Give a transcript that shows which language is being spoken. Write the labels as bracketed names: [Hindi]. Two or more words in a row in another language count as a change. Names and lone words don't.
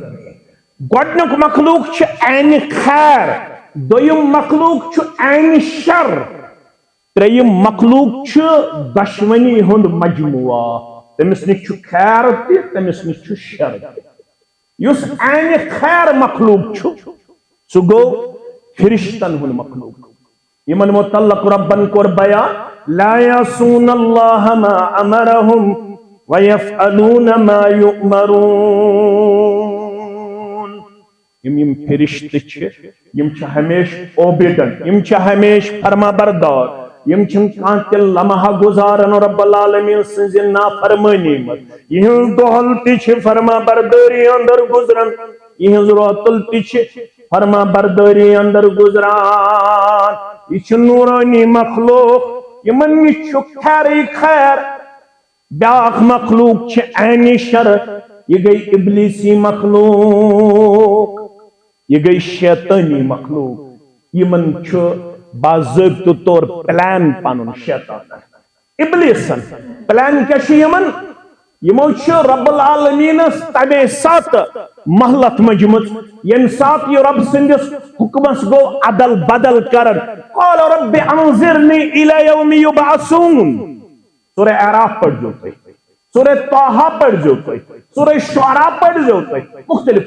[Kashmiri] گۄڈنیُک مخلوق چھُ عینہِ خیر دوٚیِم مخلوق چھُ عینہِ شر ترٛیٚیِم مخلوق چھُ دۄشوٕنی ہُنٛد مجموعہ تٔمِس نِش چھُ خیر تہِ تٔمِس نِش چھُ شر تہِ یُس عینہِ خیر مخلوق چھُ سُہ گوٚو فرشتن ہُنٛد مخلوق یمن متعلق ربن کوٚر بیان [Arabic] لا یعصون اللہ ما امرہم ویفعلون ما یؤمرون [Kashmiri] یم فرشتہٕ چھِ یم چھِ ہمیشہ اوبیڈنٹ یم چھِ ہمیشہ فرما بردار یم چھنہٕ کانٛہہ تہِ لمحہ گزارن [Arabic] رب العالمین [Kashmiri] سٕنزِ نافرمٲنی منٛز یِہنٛز دۄہل تہِ چھِ فرما بردٲری اندر گزران یِہنٛز روتل تہِ چھِ فرما بردٲری اندر گزران یہ چھُ نورانی مخلوق یمن نِش چھُ خیرٕے خیر بیاکھ مخلوق چھِ عینہِ شر یہ گئی ابلیسی مخلوق یہ گئی شیطانی مخلوق یمن چھُ باضابطہ طور پلان پنن شیطان ابلیسن پلان کیا چھُ یمن یمو چھُ رب العالمینس تمے ساتہٕ مہلت مجمٕژ ییٚمہِ ساتہٕ یہِ رب سٕنٛدِس حُکمس گوٚو عدل بدل کرن [Arabic] قال رب انظرنی الی یوم یبعثون [Kashmiri] سورہ اعراف پڑھجو تُہۍ سورہ طٰہٰ پڑھجو تُہۍ سورہ شعراء پڑھجو تُہۍ مختلف